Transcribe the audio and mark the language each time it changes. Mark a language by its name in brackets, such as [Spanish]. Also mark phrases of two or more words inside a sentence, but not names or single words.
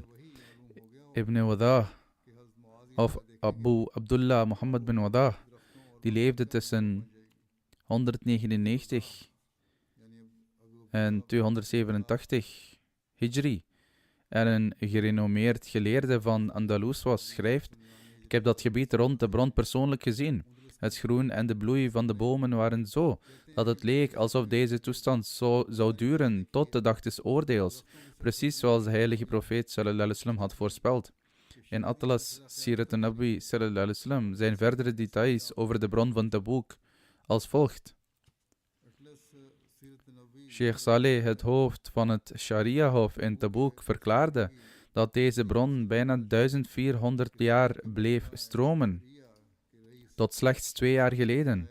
[Dutch] Ibn Wadah, of Abu Abdullah Muhammad bin Wadah, die leefde tussen 199 en 287 Hijri en een gerenommeerd geleerde van Andalus was, schrijft: ik heb dat gebied rond de bron persoonlijk gezien. Het groen en de bloei van de bomen waren zo, dat het leek alsof deze toestand zou duren tot de dag des oordeels, precies zoals de heilige profeet [Arabic] صلى الله عليه وسلم [Dutch] had voorspeld. In Atlas Sirat an-Nabi [Arabic] صلى الله عليه وسلم [Dutch] zijn verdere details over de bron van Taboek als volgt. Sheikh Saleh, het hoofd van het Sharia-hof in Taboek, verklaarde dat deze bron bijna 1400 jaar bleef stromen, tot slechts 2 jaar geleden.